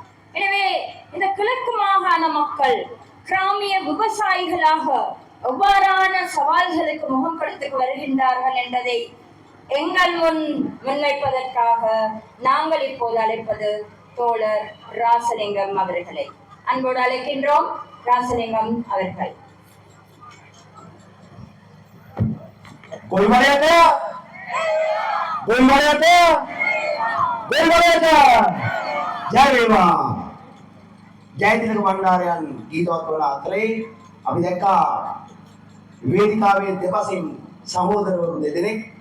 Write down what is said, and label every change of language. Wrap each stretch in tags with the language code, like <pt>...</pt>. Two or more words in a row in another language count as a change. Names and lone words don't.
<ta>எனவே இந்த கிழக்கு மாகாண மக்கள் கிராமிய விவசாயிகளாக எவ்வாறான சவால்களுக்கு முகம் கொடுத்து வருகின்றார்கள் என்பதை எங்கள் முன்வைப்பதற்காக நாங்கள் இப்போது அழைப்பது தோழர் ராசலிங்கம் அவர்களை. அன்போடு அழைக்கின்றோம் ராசலிங்கம் அவர்கள்.</ta> <si>ජයතිලක මණ්ඩාරයන් ගීතවත් කරන අතරේ අපි දැක්කා වේදිකාවේ දෙපසින් සහෝදරවරු දෙදෙනෙක්</si>